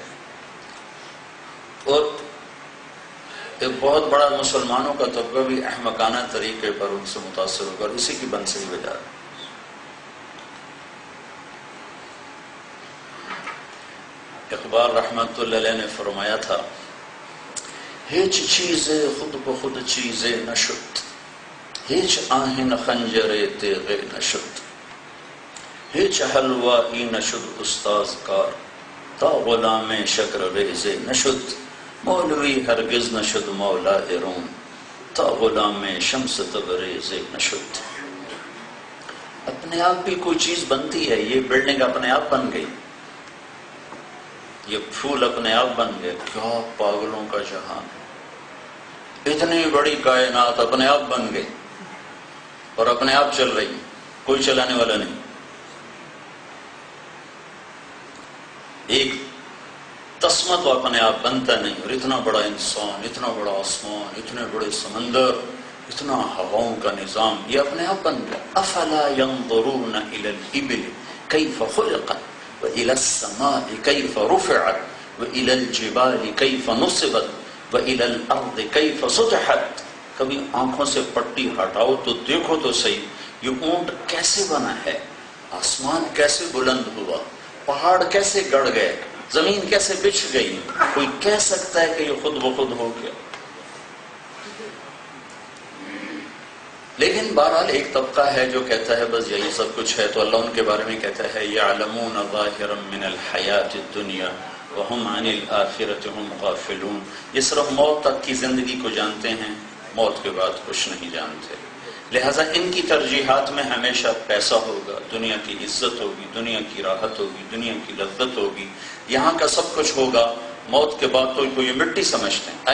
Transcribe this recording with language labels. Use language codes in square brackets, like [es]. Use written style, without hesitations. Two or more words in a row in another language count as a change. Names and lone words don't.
[ur] اور ایک بہت بڑا مسلمانوں کا طبقہ بھی احمقانہ طریقے پر ان سے متاثر ہو کر اسی کی بنسری بجا رہا ہے۔ اقبال رحمت اللہ علیہ نے فرمایا تھا، [fa] ہیچ چیز خود بخود چیز نشد، ہیچ آہن خنجر تیغ نشد، ہیچ حلوائی نشد استاز کار، تا غلام شکر ریز نشد، مولوی ہرگز نشد مولا روم، تا غلام شمس تبریز نشد۔ [ur] اپنے آپ بھی کوئی چیز بنتی ہے، یہ بلڈنگ اپنے آپ بن گئی، یہ پھول اپنے آپ بن گئے، کیا پاگلوں کا جہان ہے، اتنی بڑی کائنات اپنے آپ بن گئی اور اپنے آپ چل رہی، کوئی چلانے والا نہیں۔ ایک تسمہ تو اپنے آپ بنتا نہیں، اور اتنا بڑا انسان، اتنا بڑا آسمان، اتنے بڑے سمندر، اتنا ہواؤں کا نظام، یہ اپنے آپ بن گیا۔ [ar] افلا ينظرون الى الابل كيف خلقت والى السماء كيف رفعت والى الجبال كيف نصبت والى الارض كيف سطحت۔ [ur] کبھی آنکھوں سے پٹی ہٹاؤ تو دیکھو تو صحیح، یہ اونٹ کیسے بنا ہے، آسمان کیسے بلند ہوا، پہاڑ کیسے گڑ گئے، زمین کیسے بچھ گئی، کوئی کہہ سکتا ہے کہ یہ خود بخود ہو گیا؟ لیکن بہرحال ایک طبقہ ہے جو کہتا ہے بس یہی سب کچھ ہے، تو اللہ ان کے بارے میں کہتا ہے [ar] یعلمون ظاہرا من الحیات الدنیا وہم عن الآخرۃ ہم غافلون، [ur] یہ صرف موت تک کی زندگی کو جانتے ہیں، موت کے بعد کچھ نہیں جانتے، لہٰذا ان کی ترجیحات میں ہمیشہ پیسہ ہوگا، دنیا کی عزت ہوگی، دنیا کی راحت ہوگی، دنیا کی لذت ہوگی، یہاں کا سب کچھ ہوگا، موت کے بعد تو یہ مٹی سمجھتے ہیں۔